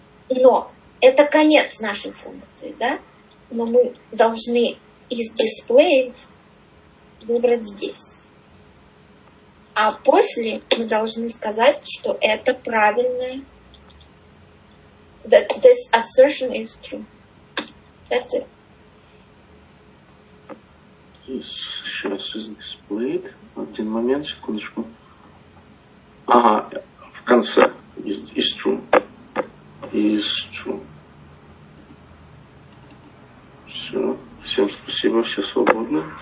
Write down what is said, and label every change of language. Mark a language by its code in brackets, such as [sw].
[ru] Но это конец нашей функции, да? Но мы должны из displayed выбрать здесь. А после мы должны сказать, что это правильное. [en] That this assertion is true. That's it. [ru] Сейчас is displayed. Один момент, секундочку. Ага, в конце. Is true. Is true. Все. Всем спасибо, все свободны.